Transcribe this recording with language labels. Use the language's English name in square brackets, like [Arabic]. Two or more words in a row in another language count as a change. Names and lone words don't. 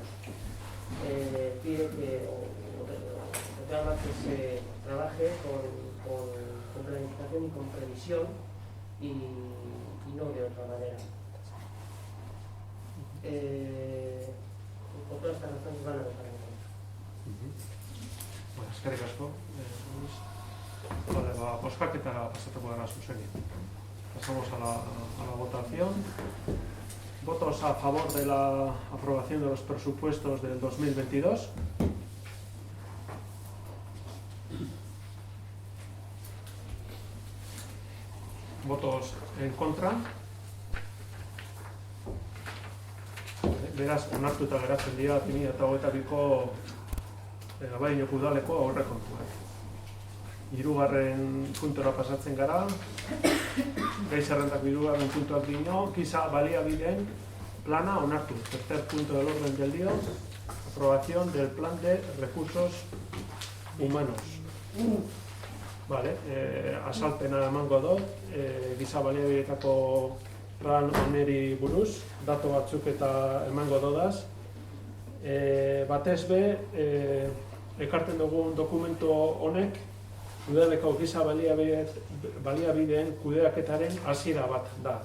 [Spanish] Pide que reclama que se trabaje con planificación y con previsión y no de otra manera. Por todas estas razones van a votar en contra. [Basque] Bueno, eskerrik asko. Vale, boskaketara pasatuko gara zuzenean. [Spanish] Pasamos a la votación. Votos a favor de la aprobación de los presupuestos del 2022. Votos en contra. [Basque] Beraz, onartuta geratzen dira 2022ko Abaiñoko udaleko aurrekontuak. Hirugarren puntora pasatzen gara. Gai zerrendako hirugarren puntuak dino, giza baliabideen plana onartu. [Spanish] Tercer punto del orden del día, aprobación del plan de recursos humanos. Vale, [Basque] azalpena emango dut, giza baliabideetako plan honeri buruz, datu batzuk eta emango dodaz. Batez be, ekarten dugun dokumentu honek, udaleko giza baliabideen kudeaketaren hasiera bat da.